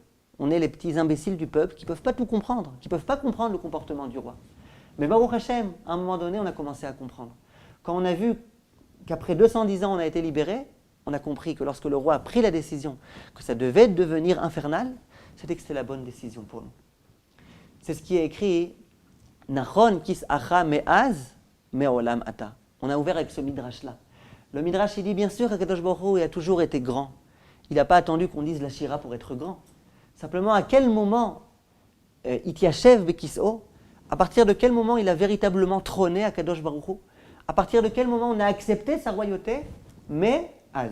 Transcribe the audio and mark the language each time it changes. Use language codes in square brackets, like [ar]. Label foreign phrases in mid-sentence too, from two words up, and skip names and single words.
[fr] On est les petits imbéciles du peuple qui ne peuvent pas tout comprendre, qui ne peuvent pas comprendre le comportement du roi. Mais [he] Baruch Hashem, [fr] à un moment donné, on a commencé à comprendre. Quand on a vu qu'après 210 ans, on a été libérés, on a compris que lorsque le roi a pris la décision que ça devait devenir infernal, c'était que c'était la bonne décision pour nous. [he] C'est ce qui est écrit Nachon kis acha me'az me'olam ata. [fr] On a ouvert avec ce midrash-là. Le midrash, il dit bien sûr qu' [he] Akadosh Baruch Hu [fr] a toujours été grand. Il n'a pas attendu qu'on dise la Shira pour être grand. Simplement, à quel moment [he] Itiachev Bekis'o, [fr] à partir de quel moment il a véritablement trôné à [he] Kadosh Baruch Hu, [fr] à partir de quel moment on a accepté sa royauté, mais Az.